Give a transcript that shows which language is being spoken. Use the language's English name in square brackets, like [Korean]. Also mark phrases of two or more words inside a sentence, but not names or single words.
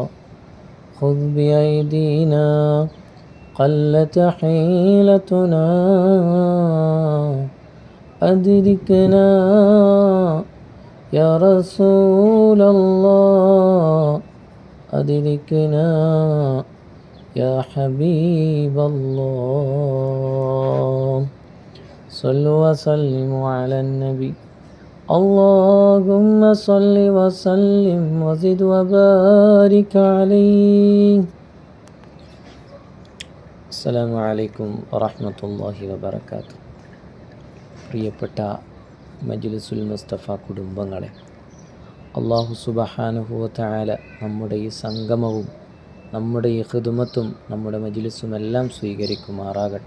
[Arabic] خذ بأيدينا قلت حيلتنا أدركنا يا رسول الله أدركنا يا حبيب الله. صلوا وسلموا على النبي. اللهم صل وسلم وزد وبارك عليه. السلام عليكم ورحمة الله وبركاته. [Malayalam] പ്രിയപ്പെട്ട മജ്ലിസുൽ മുസ്തഫ കുടുംബങ്ങളെ, അല്ലാഹു [Arabic] سبحانه وتعالى [Malayalam] നമ്മുടെ ഈ സംഗമവും നമ്മുടെ ഈ ഖിദ്മത്തും നമ്മുടെ മജ്ലിസും എല്ലാം സ്വീകരിക്കുമാറാകട്ടെ.